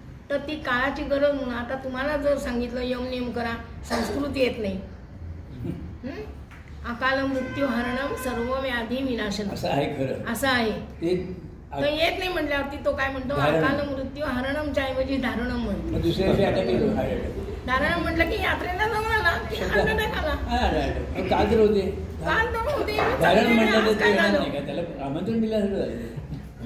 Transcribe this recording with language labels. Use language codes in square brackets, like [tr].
[mr] तर ती काळाची गरज म्हणून आता तुम्हाला जर सांगितलं यम नियम करा, संस्कृती येत नाही. [sa] अकाल मृत्यू हरणम सर्व व्याधी विनाशन [mr] असं आहे खरं. असं आहे. ते तर येत नाही म्हटल्यावरती तो काय म्हणतो, अकाल मृत्यू हरणमच्या ऐवजी धारणम म्हणतो. मग दुसऱ्या दिवशी अटॅक येतो. धारणम म्हटलं की यात्रेला जाऊन आला की अटॅक आला. काल तर होते. काल तर होते, धारण म्हटलं तर ते काय येणार झालं? नाही का, त्याला आमंत्रण दिल्यासारखं झालं.